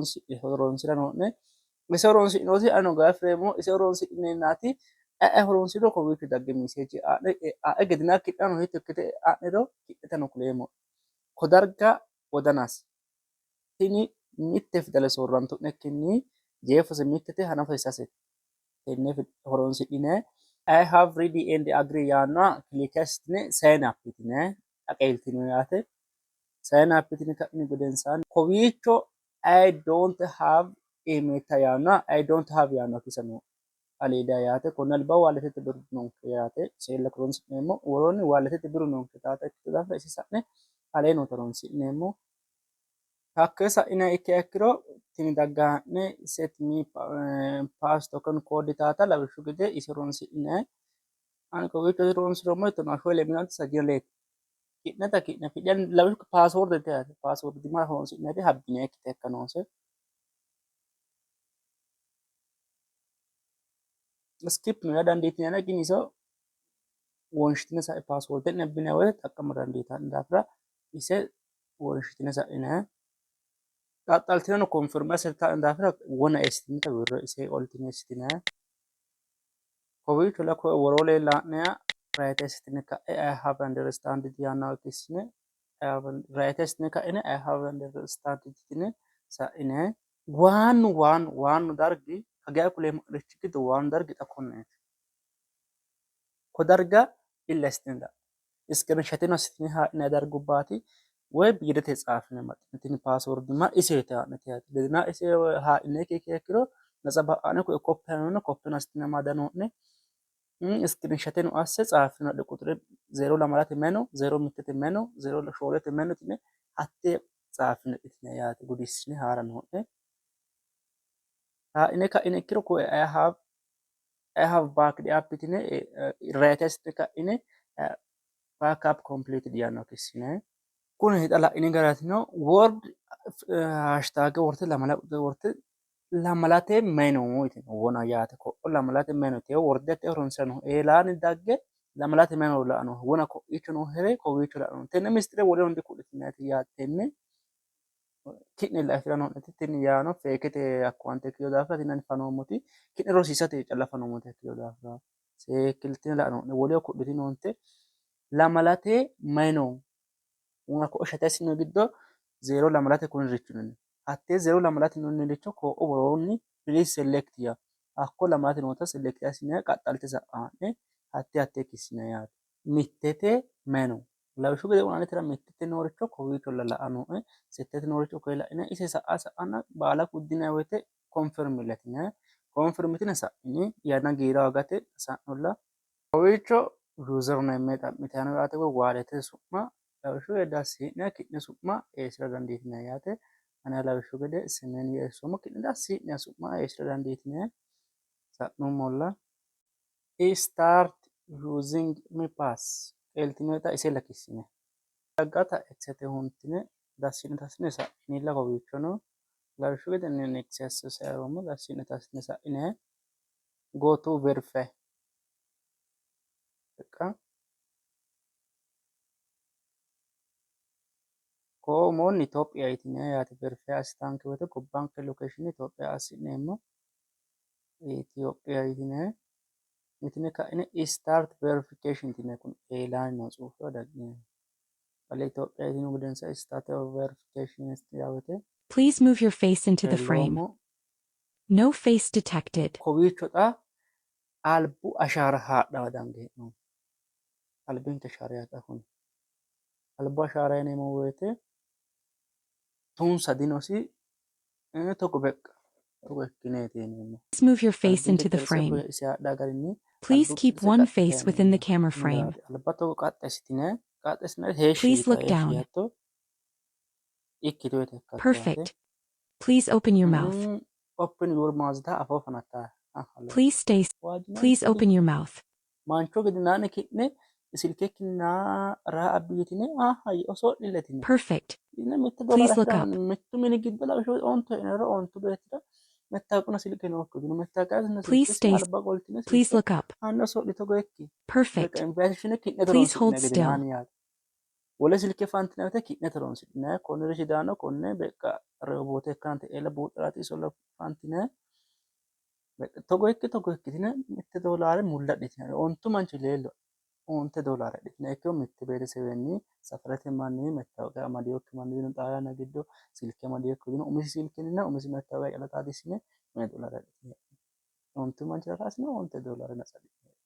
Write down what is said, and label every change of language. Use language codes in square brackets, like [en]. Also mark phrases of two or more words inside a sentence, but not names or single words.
[sid] Ise horonsira noo'ne ise horonsi'nooti ano gaafreemmo ise horonsi'neennaati horonsiro kowiicho dagge miseeji adhe gedina kidhano hitto ikkite adhiro kidhetano kuleemmo ko darga wodanas tini mitte fidale soorrantu'nekkinni jeefose mittete hanafose sasete tenne horonsi'nine [en] I have ready and agree [sid] yaannoha kilike assitine [en] sign up [sid] yitine qaaqeeltino yaate [en] sign up [sid] yitine ka'ini gedensaanni kowiicho [en] I don't have [sid] imeeta yaannoha [en] I don't have [sid] yaannoha kisano aliida yaate konne alba waaletete biru noonke yaate seella horonsi'neemmo woroonni waaletete biru noonke taata ikkito daafira isi sa'ne alee noota horonsi'neemmo hakkee sa'ine ikkiha ikkiro tini dagga ha'ne [en] set me pass token code [sid] taata lawishshu gede isi horonsi'ne ani kowiicho horonsirommo hittono afoo leeminanti sajjaleeti ki'ne fidhan lawishshu paasword yaate paasword dima horonsi'nete habbine ikkite akka noose skip no yaa dandiitinana gini iso wonshitine sa'i paasword nebbine woy xaqqama dandiitanno daafira ise wonshitine sa'ine xaxxaltineno konfirme assita daafira wona eessitinita wirro ise oltine eessitine kowiicho la koe woroo leella'neha right eessitine ka'e [en] I have understood [sid] yaannoha kissine right eessitine ka'ine [en] I have understood [sid] yitine sa'ine waannu dargi hagee kuleemmo richi giddo waannu dargi xa konneeti ko darga illa assitine iskirinshateno assitine haa'ne dargubbaati woy biirote tsaafine maxxine paaswordima iseete haa'nete yaate gedina ise haa'inekki ikkiro naxa ba'ane koe koppeeno koppeno assitine amadano'ne iskirinshateno asse tsaafino adhe quxure 02 meno 01 meno 02 meno tine hattee tsaafino itine yaate gudissine haara noo'ne haa'ine ka'ine ikkiro koe [en] I have backed up [sid] yitine right assitine ka'ine [en] backup completed [sid] yaannoha kissine kuni hixa la'ini garatino [en] word hashtag [sid] worte lamalate meno yitine wona yaate ko'o lamalate meno te wordete horonsirano eelaani dagge lamalate meno la'ano wona ko'iicho noo here kowiicho la'ano tenne mistire wole hundi ku'litinayiti yaate tenne ki'ne laifirano'neti tini yaano feekete akkawaante ikkiyo daafira tinani fanoommoti ki'ne rosiisate calla fanoommoti ikkiyo daafira seekkiltine la'ano'ne woleho ku'litinoonte lamalate meno una ko'o shatessino giddo 0 lamalate kuniricho nini hattee 0 lamalate nuniricho ko'o woroonni [en] please select [sid] ya hakko lamalate noota select assine qaxxalte sa'aane hattee kissine yaate mittete meno lawishshu gede unanetera mittete nooricho kowiicho la'anoe settete nooricho koye la'ine ise sa'anna baala kuddinayi woyte confirm latine confirm yitine sa'ini yanna giira agate sa'nulla kowiicho username xa'mitayino yaate woy waalete su'ma lawishshu gede assi'ne ki'ne su'ma eessira dandiitinayi yaate ana lawishshu gede simeni yeessoommo ki'ne assi'ne su'ma eessira dandiitinayi sa'nummolla [en] start using me pass [sid] qeeltinoyita ise lakissine daggata eksete huntine dassine tassine sa'inilla kowiichono lawishshu gede nexus sayiroommo dassine tassine sa'ine [en] go to verify [sid] ko'omoonni Itophiya yitine yaate verify assitaanke woyte gobbanke location Itophiya assi'neemmo Itophiya yitine ka'ine [en] start verification [sid] yitine kun eelaani noo tsuufeho daggeemmo ale Itophiya yitinu gedensa [en] start verification [sid] yaawete [en] Please move your face into the frame. No face detected. [sid] kowiicho xa albu ashaara haadhawa dangeemmo albinke ashaara yaata kuni albu ashaara yineemmo woyte tunsa dinosi togo beqqa togo ikkineeti yineemmo [en] Please move your face into the frame. [sid] isi haadhaa garinni [en] Please keep one face within the camera frame. [sid] alba togo qaxxa assitine heeshshi [en] Please look [sid] heeshshi [en] down. [sid] hatto ikkitoyte ikkatto yaate [en] Perfect. Please open your mouth. open your mouth [sid] ta afoo fanatta [en] Please stay. Please open your mouth. [sid] mancho gedinaani ki'ne silkekkinna raa abbiyitine oso'liletine [en] Perfect. [sid] mitte [en] Please look [sid] dolara [en] up. [sid] mittu mini giddo lawishshu onto he'nero ontu beettira mettaaquna silke nookki dino mettaaqaasina [en] Please [sid] silkesi [en] stay. [sid] alba qoltine [en] Please [sid] silke [en] look up. [sid] hanno oso'lito goekki [en] Perfect. [sid] invitation ki'ne [en] Please hold [sid] toronsi'ne [en] still. [sid] gedinaani yaate wole silke fantine woyte ki'ne toronsi'ne konniri sidaano konne beqqa rehobote ikkante eela buuxxiraati isolla fantine togo ikkitine mitte doolaare mulladhitine ontu manchi leello $10 adhitine ikkiro mitte beetesewenni safarete manni mettaawoqiya amadeyokki manni dino xaa yanna giddo silke amadeyokki dino umisi silkininna umisi mettaawoqiya calla xaadissine $10 adhitine ontu manchira kaasine $10 natsa adhitine